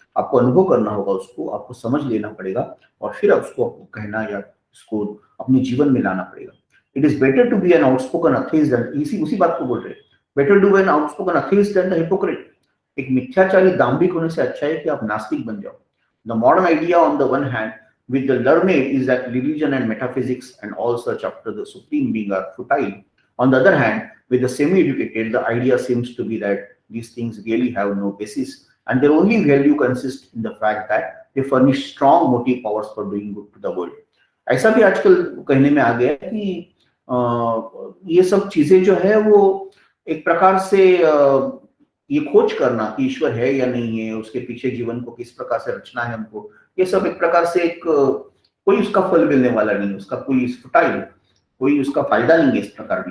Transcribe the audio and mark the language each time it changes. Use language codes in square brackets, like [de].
[hi] आपको अनुभव करना होगा, उसको आपको समझ लेना पड़ेगा और फिर उसको कहना या उसको अपने जीवन में लाना पड़ेगा। [en] it is better to be an outspoken atheist than, [hi] इसी उसी बात को बोल रहे हैं, [en] Better to be an outspoken atheist than the hypocrite. [hi] एक मिथ्याचारी दाम्भिक होने से अच्छा है कि आप नास्तिक बन जाओ। [en] The modern idea on the one hand with the learned is that religion and metaphysics and all search after the supreme being are futile. On the other hand, with the semi-educated, the idea seems to be that these things really have no basis and their only value consists in the fact that they furnish strong motive powers for doing good to the world. [hi] ऐसा भी आजकल कहने में आ गया है कि ये सब चीजें जो है वो एक प्रकार से ये खोज करना कि ईश्वर है या नहीं है, उसके पीछे जीवन को किस प्रकार से रचना है हमको, ये सब एक प्रकार से एक कोई उसका फल मिलने वाला नहीं है, उसका कोई फुटाइल, कोई उसका फायदा नहीं है इस प्रकार भी।